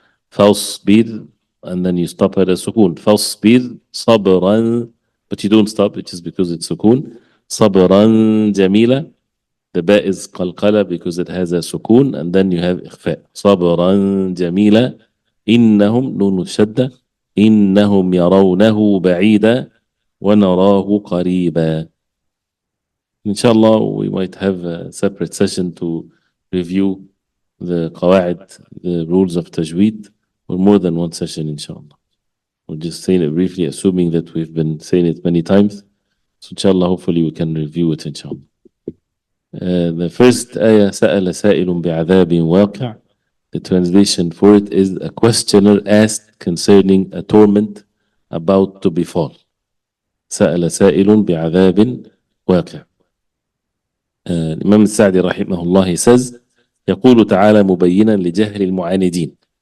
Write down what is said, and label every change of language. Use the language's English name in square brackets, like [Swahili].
[English] فاصبر and then you stop at a سكون. [Arabic] فاصبر صبرا, [English] but you don't stop it just because it's سكون. [Arabic] صبرا جميلة. [English] The ba is قلقلة because it has a سكون and then you have إخفاء. [Arabic] صبرا جميلة. إنهم نون الشدة. إنهم يرونه بعيدا ونراه قريبا. [English] Inshallah, we might have a separate session to review the qawaid, the rules of tajweed, or more than one session, inshallah. We're just saying it briefly, assuming that we've been saying it many times. So inshallah, hopefully we can review it, inshallah. The first ayah, [Arabic] سأل سائل بعذاب واقع. [English] The translation for it is a questioner asked concerning a torment about to befall. [Arabic] سأل سائل بعذاب واقع. الإمام السعدي رحمه الله [English] he says, [Arabic] يقول تعالى مبينا لجهل المعاندين.